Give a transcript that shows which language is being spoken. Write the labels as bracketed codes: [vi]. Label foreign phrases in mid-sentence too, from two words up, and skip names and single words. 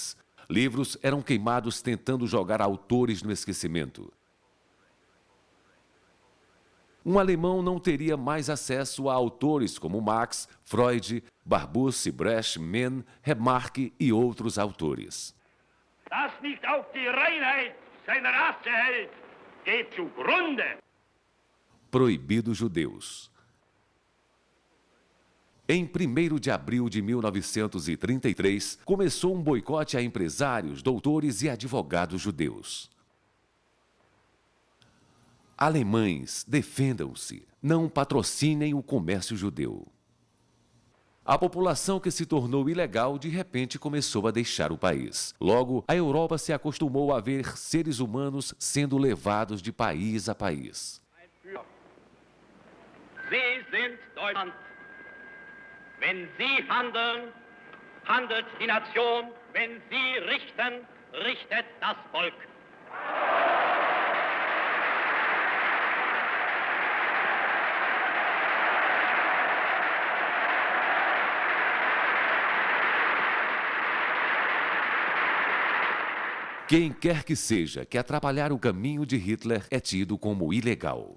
[pt] Livros eram queimados tentando jogar autores no esquecimento. Um alemão não teria mais acesso a autores como Marx, Freud, Barbusse, Brecht, Mann, Remarque e outros autores. [de] Das nicht auf die Reinheit seiner Rasse hält, geht zugrunde. [pt] Proibido judeus. Em 1º de abril de 1933, começou um boicote a empresários, doutores e advogados judeus. Alemães, defendam-se, não patrocinem o comércio judeu. A população que se tornou ilegal de repente começou a deixar o país. Logo, a Europa se acostumou a ver seres humanos sendo levados de país a país. [de] Sie sind Deutschland. Wenn Sie handeln, handelt die Nation. Wenn Sie richten, richtet das Volk. [pt] Quem quer que seja que atrapalhar o caminho de Hitler é tido como ilegal.